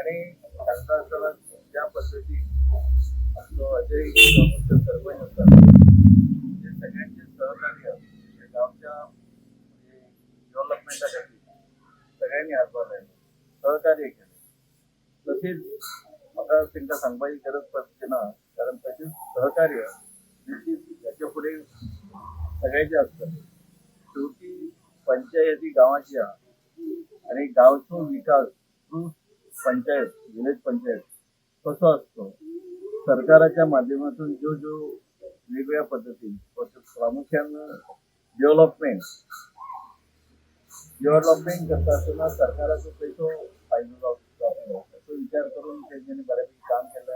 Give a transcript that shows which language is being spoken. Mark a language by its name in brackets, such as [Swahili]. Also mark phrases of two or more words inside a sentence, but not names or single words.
[Marathi] आणि सांगता असताना ज्या पद्धती आमचं अजय सरपंच असतात ते सगळ्यांचे सहकार्य गावच्या डेव्हलपमेंटासाठी सगळ्यांनी हातभार लायलो, सहकार्य केले. [Konkani] तसेच म्हाका तांकां सांगपाची गरज पडची ना कारण तसेच सहकार्य याच्या पुढे सगळ्याचे असतात. शेवटी पंचायती गावाची आणि गावचो विकास [English] through panchayat village panchayat [Konkani] कसो असतो सरकाराच्या माध्यमातून जो वेगवेगळ्या पद्धती प्रामुख्यानं डेव्हलपमेंट करता असताना सरकाराचा पैसो फायदो जातलो असो विचार करून त्यांनी बऱ्यापैकी काम केलं.